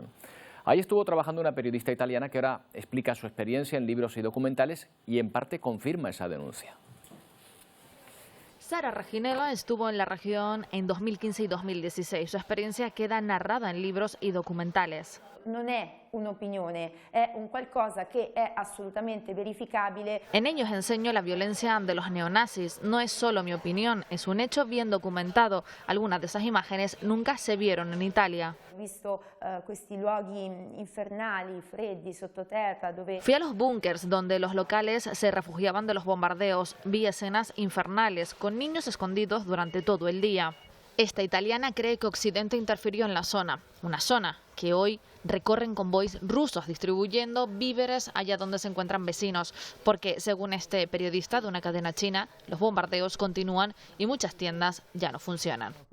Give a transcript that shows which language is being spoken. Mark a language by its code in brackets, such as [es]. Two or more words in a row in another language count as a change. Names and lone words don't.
[es] Ahí estuvo trabajando una periodista italiana que ahora explica su experiencia en libros y documentales y en parte confirma esa denuncia. Sara Reginela estuvo en la región en 2015 y 2016. Su experiencia queda narrada en libros y documentales. [it] Non è un'opinione, è un qualcosa che è assolutamente verificabile. [es] En ellos enseño la violencia de los neonazis. No es solo mi opinión, es un hecho bien documentado. Algunas de esas imágenes nunca se vieron en Italia. [it] Ho visto questi luoghi infernali, freddi, sottoterra, dove... [es] Fui a los búnkers donde los locales se refugiaban de los bombardeos. Vi escenas infernales con niños escondidos durante todo el día. Esta italiana cree que Occidente interfirió en la zona, una zona que hoy recorren convoys rusos distribuyendo víveres allá donde se encuentran vecinos, porque según este periodista de una cadena china, los bombardeos continúan y muchas tiendas ya no funcionan.